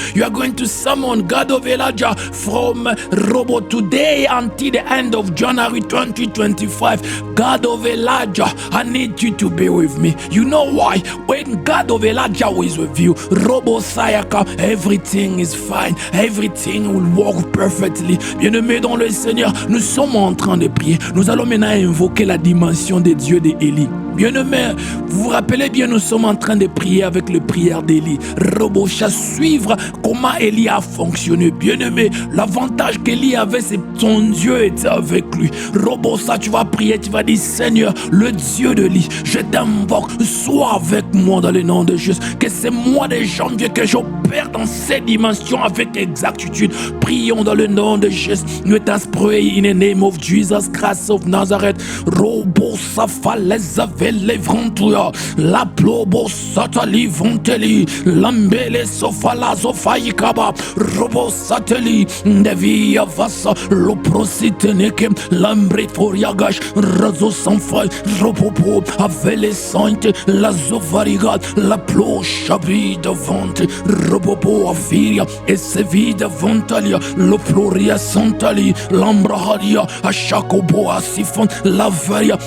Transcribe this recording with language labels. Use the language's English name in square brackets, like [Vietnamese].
[English] You are going to summon God of Elijah from Robo today until the end of January 2025. God of Elijah, I need you to be with me. You know why? When God of Elijah is with you, Robo Sayaka, everything is fine. Everything will work perfectly. [French] Bien-aimés dans le Seigneur, nous sommes en train de prier. Nous allons maintenant invoquer la dimension des dieux de Élie. Bien-aimé, vous vous rappelez bien, nous sommes en train de prier avec les prières d'Élie. Robocha, suivre comment Élie a fonctionné. Bien-aimé, l'avantage qu'Élie avait, c'est que son Dieu était avec lui. Robocha, tu vas prier, tu vas dire, Seigneur, le Dieu de Élie, je t'invoque, sois avec moi dans le nom de Jésus. Que c'est moi de janvier que j'opère dans ces dimensions avec exactitude. Prions dans le nom de Jésus. [English] Let us pray in the name of Jesus Christ of Nazareth. Robocha, faleza velevrantuya, la plobo satali vonteli, lambele sofala sofaikaba, robo sateli, devia vasa, loprositeneke, lambrit foriagash, razo sanfai, robopo, avele sainte, la zovarigat, la plo chabi devante, robopo afiria, et se vide vontalia, loploria santali, lambraharia, ashakobo asifon, la varia.